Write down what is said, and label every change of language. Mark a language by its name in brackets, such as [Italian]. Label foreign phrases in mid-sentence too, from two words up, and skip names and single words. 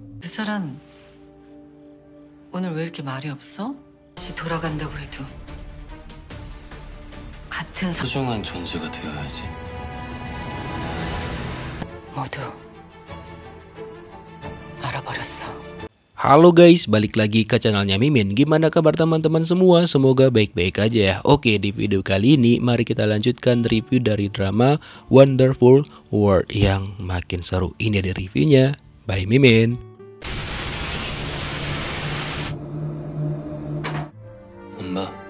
[Korean] 사람 오늘 왜 이렇게 말이 없어? 다시 돌아간다고 해도 같은 소중한 존재가 되어야지. 모두 알아버렸어. [Indonesian] Halo guys, balik lagi ke channelnya Mimin. Gimana kabar teman-teman semua? Semoga baik-baik aja ya. Oke, di video kali ini mari kita lanjutkan review dari drama Wonderful World yang makin seru. Ini ada reviewnya by Mimin. [Korean] 엄마,